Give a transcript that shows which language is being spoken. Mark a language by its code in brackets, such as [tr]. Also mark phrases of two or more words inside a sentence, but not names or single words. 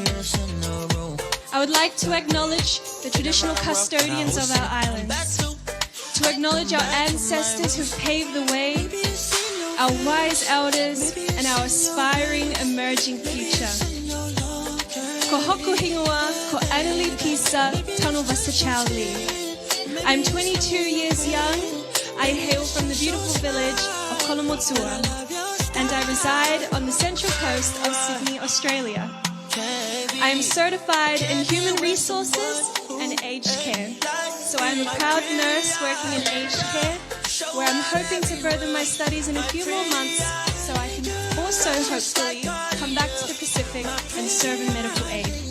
[en] I would like to acknowledge the traditional custodians of our islands, to acknowledge our ancestors who've paved the way, our wise elders, and our aspiring emerging future. [to] Ko hoku hingua, ko Arii Pisa, Tanuvasa Chou Lee. [en] I'm 22 years young. I hail from the beautiful village of Kolomotua, and I reside on the central coast of Sydney, Australia. I am certified in human resources and aged care, so I'm a proud nurse working in aged care, where I'm hoping to further my studies in a few more months, so I can also hopefully come back to the Pacific and serve in medical aid.